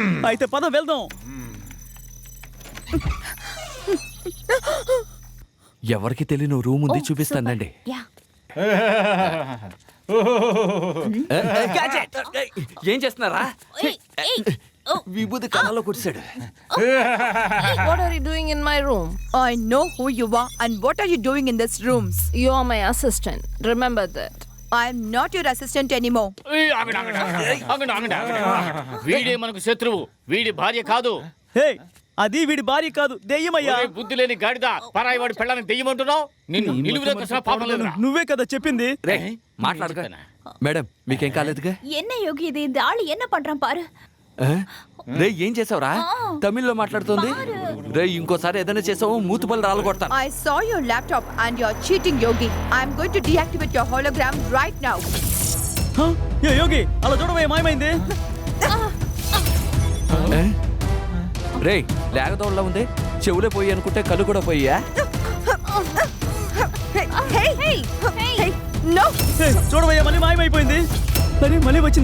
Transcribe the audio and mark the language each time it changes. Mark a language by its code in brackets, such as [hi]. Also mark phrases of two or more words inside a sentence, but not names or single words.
[te] అయితే పద వెళ్దాం. ఎవరికి తెలియని రూమ్ ఉంది చూపిస్తానండి. యా ఏం చేస్తున్నారా? విభూతి కళ్ళలో కుడిసాడు. [en] What are you doing in my room? I know who you are and what are you doing in this rooms? You are my assistant. Remember that. I am not your assistant anymore. [te] వీడే మనకు శత్రువు, వీడి భార్య కాదు. హే, అది వీడి భార్య కాదు, దెయ్యమయ్యా. ఒరే బుద్ధి లేని గాడిద, పరాయి వాడి పెళ్ళాన్ని దెయ్యం అంటున్నావు? నిన్ను నిలువులోకి పాపం లేదురా. నువ్వే కదా చెప్పింది. మాట్లాడగా మేడం, మీకేం కాలేదుగా? [ta] என்ன யோகி இது இந்த ஆளு என்ன பண்றான் பாரு. [te] రే ఏం చేసావురా? తమిళ్లో మాట్లాడుతుంది. రే ఇంకోసారి ఏదైనా చేసావు మూతుపల్లి రాళ్ళు కొడతాను. [en] I saw your laptop and you're cheating, Yogi. I'm going to deactivate your hologram right now. [te] ఏ యోగి, అలా చూడవే, మాయమైంది. రే లేగదోళ్ళ ఉంది, చెవులే పోయి అనుకుంటే కళ్ళు కూడా పోయా? [en] Hey, no. [te] చూడవయ్యా, మళ్ళీ మాయమైపోయింది. సరే మళ్ళీ వచ్చింది.